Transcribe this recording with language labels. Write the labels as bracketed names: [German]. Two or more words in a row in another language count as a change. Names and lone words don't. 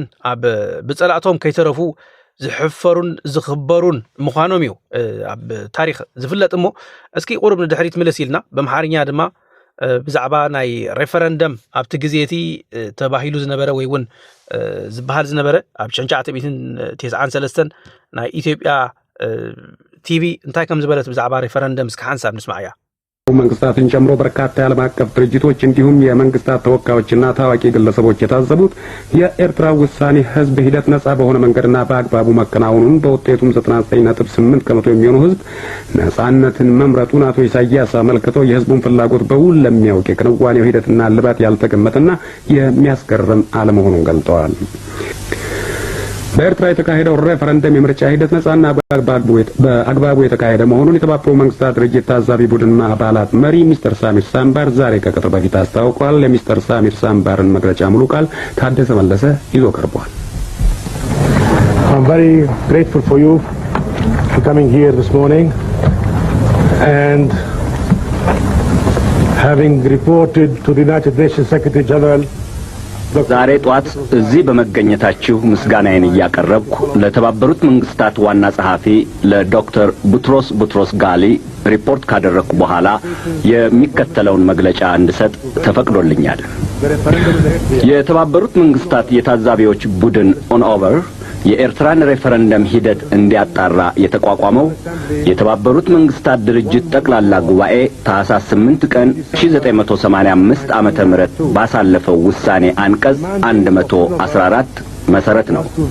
[Tigrinya] ኣብ ብጸላእቶም ከይተረፉ ዝሕፈሩን ዝኽበሩን ምዃኖም እዩ ኣብ ታሪክ ዝፍለጥ እሞ እስኪ ቁርብ ንድሕሪት መለስ ኢልና በመሓርኛ ድማ ብዛዕባ ናይ ሬፈረንደም ኣብቲ ግዜቲ ተባሂሉ ዝነበረ ወይ እውን ዝበሃል ዝነበረ ኣብ 1993 ናይ ኢትዮጵያ ቲቪ እንታይ ከም ዝበለት ብዛዕባ ሬፈረንደም እስከ ሓንሳብ ንስማዕ እያ [Amharic] መንግስታትን ጨምሮ በርካታ የዓለም አቀፍ ድርጅቶች እንዲሁም የመንግስታት ተወካዮችና ታዋቂ ግለሰቦች የታዘቡት የኤርትራ ውሳኔ ህዝብ ሂደት ነጻ በሆነ መንገድና በአግባቡ መከናወኑን በውጤቱም 99.8% የሚሆነው ህዝብ ነጻነትን መምረጡን አቶ ኢሳያስ አመልክተው የህዝቡን ፍላጎት በውል ለሚያውቅ የክንዋኔው ሂደትና ልባት ያልተገመተና የሚያስገርም አለመሆኑን ገልጠዋል። በኤርትራ የተካሄደው ሬፈረንደም የምርጫ ሂደት ነጻና በአግባቡ የተካሄደ መሆኑን የተባበሩት መንግስታት ድርጅት ታዛቢ ቡድን አባላት መሪ ሚስተር ሳሚር ሳምባር ዛሬ ከቀትር በፊት አስታውቀዋል። የሚስተር ሳሚር ሳምባርን መግለጫ ሙሉ ቃል ታደሰ መለሰ ይዞ ቀርቧል። [English] I'm very grateful for you for coming here this morning and having reported to the United Nations Secretary General [Amharic] ዛሬ ጧት እዚህ በመገኘታችሁ ምስጋናዬን ያቀረብኩ ለተባበሩት መንግስታት ዋና ጸሐፊ ለዶክተር ቡትሮስ ጋሊ ሪፖርት ካደረኩ በኋላ የሚከተለውን መግለጫ እንድሰጥ ተፈቅዶልኛል። የተባበሩት መንግስታት የታዛቢዎች ቡድን ኦን ኦቨር የኤርትራን ሬፈረንደም ሂደት እንዲያጣራ የተቋቋመው የተባበሩት መንግስታት ድርጅት ጠቅላላ ጉባኤ ታህሳስ 8 ቀን 1985 ዓመተ ምህረት ባሳለፈው ውሳኔ አንቀጽ 114 መሰረት ነው።